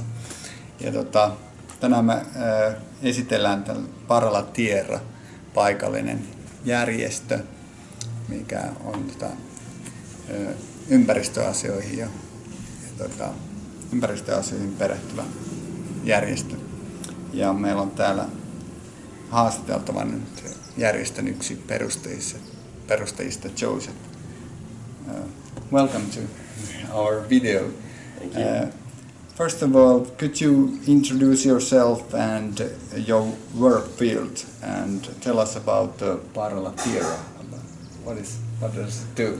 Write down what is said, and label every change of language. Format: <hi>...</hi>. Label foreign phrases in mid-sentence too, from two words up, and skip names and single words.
<fi>Ja tänään me esitellään Para La Tierra, paikallinen järjestö, mikä on ympäristöasioihin ja ympäristöasioihin perehtyvä järjestö. Ja meillä on täällä haastateltavan järjestön yksi perustajista Joseph.</fi> <en>Welcome to our video. Thank you. First of all, could you introduce yourself and your work field and tell us about Para La Tierra? What does it do?</en>